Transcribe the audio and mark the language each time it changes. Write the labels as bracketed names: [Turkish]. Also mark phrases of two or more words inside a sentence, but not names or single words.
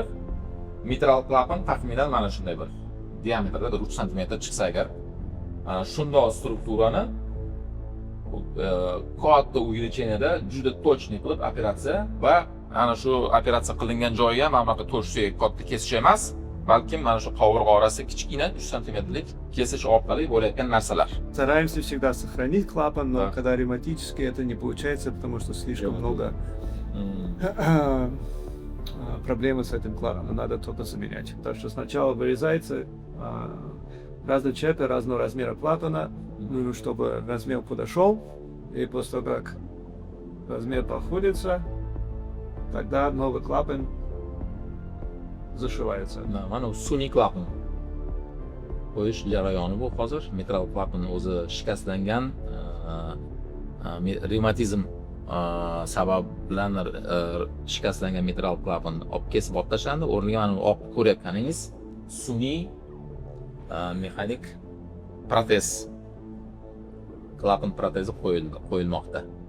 [Uzbek] Mitral klapan taxminan mana shunday bir diametrda 3 sm chiqsa agar, mana shunday strukturani katta увеличениеda juda точный qilib operatsiya va ana shu operatsiya qilingan joyi ham mana to'sh suyak katta kesish emas, balkim mana shu qovurg'a orasi kichkina 3 см kesish orqali bo'layotgan narsalar. [Russian] Стараемся всегда сохранить клапан, но Да. когда ревматически это не получается, потому что слишком много проблемы с этим клапаном, надо что-то заменять. Так что сначала вырезается разные чепы разного размера клапана, нужно, чтобы размер подошел, и после того, как размер подходится, тогда новый клапан зашивается. [Uzbek] Mana bu sun'iy klapan qo'yish jarayoni bu hozir. Mitral klapan o'zi shikastlangan, revmatizm sabab bilan shikastlangan mitral klapan olib kesib olib tashlandi. O'rniga mana oq ko'rayotganingiz sun'iy mexanik protez, klapan protezi qo'yilmoqda.